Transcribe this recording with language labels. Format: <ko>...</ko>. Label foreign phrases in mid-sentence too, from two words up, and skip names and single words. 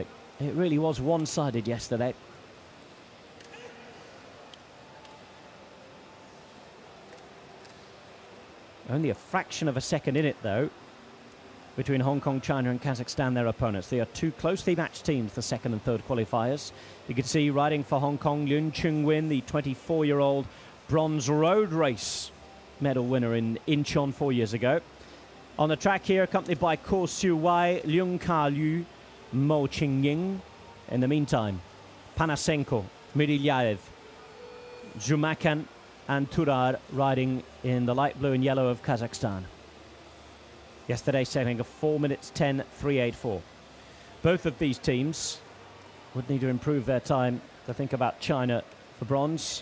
<en>It really was one-sided yesterday. Only a fraction of a second in it, though, between Hong Kong, China and Kazakhstan, their opponents. They are two closely matched teams, the second and third qualifiers. You can see riding for Hong Kong, Lun Chung-win, the 24-year-old bronze road race medal winner in Incheon 4 years ago. On the track here, accompanied by Ko Siu-wai, Leung Ka-liu, Mo Ching-ying. In the meantime, Panasenko, Mirilyaev, Jumakan and Turar riding in the light blue and yellow of Kazakhstan. Yesterday sailing a 4 minutes 10.384. Both of these teams would need to improve their time to think about China for bronze.</en>